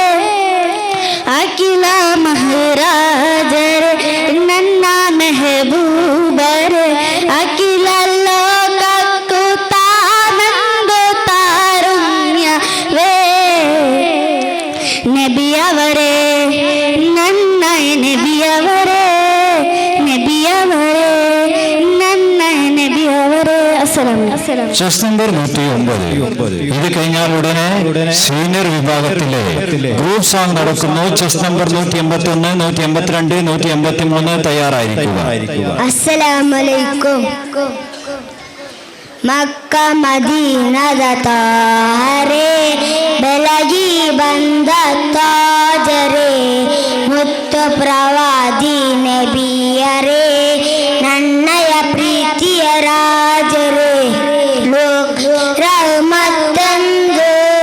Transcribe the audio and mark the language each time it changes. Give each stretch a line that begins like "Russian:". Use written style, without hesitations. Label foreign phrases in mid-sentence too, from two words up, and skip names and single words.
Kannada: ಅಖಿಲ ಮಹಾರಾಜರೇ ನನ್ನ ಮೆಹಬೂಬರೇ ಅಖಿಲ ಲೋಕಕ್ಕೂ ತಾನಂದು ತಾರುಣ್ಯವೇ ನಬಿಯವರೇ ನನ್ನ ನಬಿಯವರೇ ನಬಿಯವರೇ ನನ್ನ ನಬಿಯವರೇ
Arabic: السلام عليكم
English: chest number 109.
Malayalam: ഇത് കഴിഞ്ഞാൽ ഉടനെ സീനിയർ വിഭാഗത്തിലെ
English: group song
Malayalam: നടക്കുന്നു.
English: chest number
Malayalam: 181, 182, 183 തയ്യാറായിരിക്കുക.
Arabic: السلام عليكم
Kannada: ಮಕ್ಕ ಮದೀನದ ತಾರೆ ಬೆಳಗಿ ಬಂದ ತಾಜರೆ ಮುತ್ತು ಪ್ರವಾದಿ ನಬಿಯರೇ ನನ್ನಯ ಪ್ರೀತಿಯ ರಾಜರೇ ಲೋಕ ರಹಮತ್ತಂದು